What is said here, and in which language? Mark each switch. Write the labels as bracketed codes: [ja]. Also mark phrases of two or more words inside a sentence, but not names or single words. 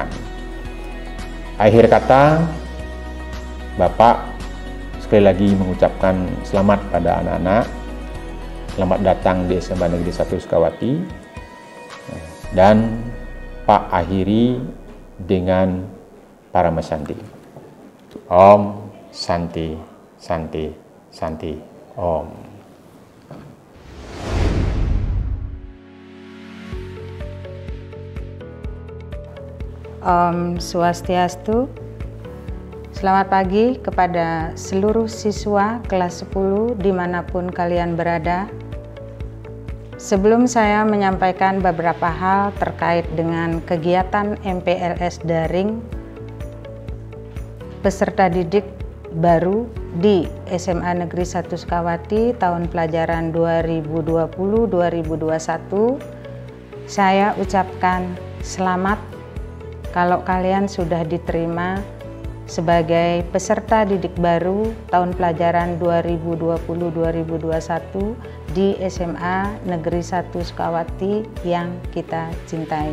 [id] Akhir kata, Bapak sekali lagi mengucapkan selamat pada anak-anak. Selamat datang di SMA Negeri 1 Sukawati. Dan Pak akhiri dengan para mesanti. [sa] Om Santi, Santi, Santi, Om. Om Swastiastu. [id] Selamat pagi kepada seluruh siswa kelas 10 dimanapun kalian berada. Sebelum saya menyampaikan beberapa hal terkait dengan kegiatan MPLS daring peserta didik baru di SMA Negeri 1 Sukawati tahun pelajaran 2020-2021, saya ucapkan selamat kalau kalian sudah diterima sebagai peserta didik baru tahun pelajaran 2020-2021 di SMA Negeri 1 Sukawati yang kita cintai.